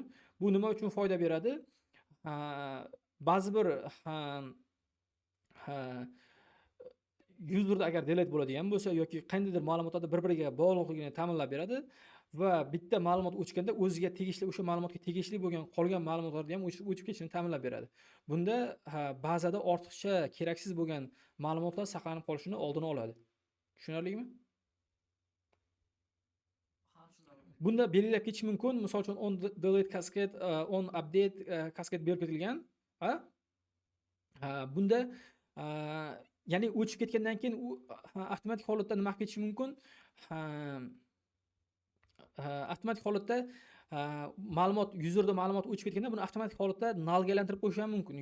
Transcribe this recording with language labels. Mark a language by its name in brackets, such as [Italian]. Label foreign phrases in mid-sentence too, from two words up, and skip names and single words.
[Uzbek] Bu nima uchun foyda beradi? Ba'zi bir userda agar delete bo'ladigan bo'lsa yoki qandaydir ma'lumotlarni bir-biriga bog'liqligini ta'minlab beradi va bitta ma'lumot o'chganda o'ziga tegishli, o'sha ma'lumotga tegishli bo'lgan qolgan ma'lumotlarni ham o'chib ketishini ta'minlab beradi. Bunda bazada ortiqcha keraksiz bo'lgan ma'lumotlar saqlanib qolishini oldini oladi. Tushunarlimi? Bunda belgilab ketish mumkin. Misol uchun [English] on delete cascade, on update cascade [Uzbek] berib ketilgan. A? Bunda ya'ni o'chib ketgandan keyin u avtomatik holatda nima qilib ketishi mumkin? Avtomatik holatda ma'lumot, yuzerda ma'lumot o'chib ketganda buni avtomatik holatda nullga aylantirib qo'yish ham mumkin.